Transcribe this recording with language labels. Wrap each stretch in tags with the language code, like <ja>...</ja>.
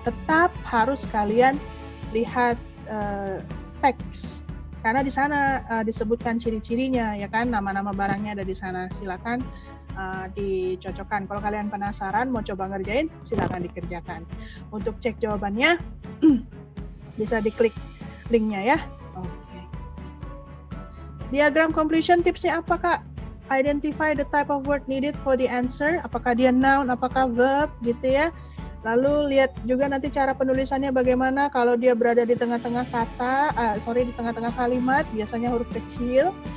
<id>Tetap harus kalian lihat teks, karena di sana disebutkan ciri-cirinya ya kan, nama-nama barangnya ada di sana. Silakan dicocokkan. Kalau kalian penasaran mau coba ngerjain, silakan dikerjakan. Untuk cek jawabannya bisa diklik linknya ya. Oke. Diagram completion tipsnya apa Kak?</id> <en>Identify the type of word needed for the answer.</en> <id>Apakah dia noun, apakah verb gitu ya. Lalu lihat juga nanti cara penulisannya bagaimana. Kalau dia berada di tengah-tengah di tengah-tengah kalimat, biasanya huruf kecil.</id>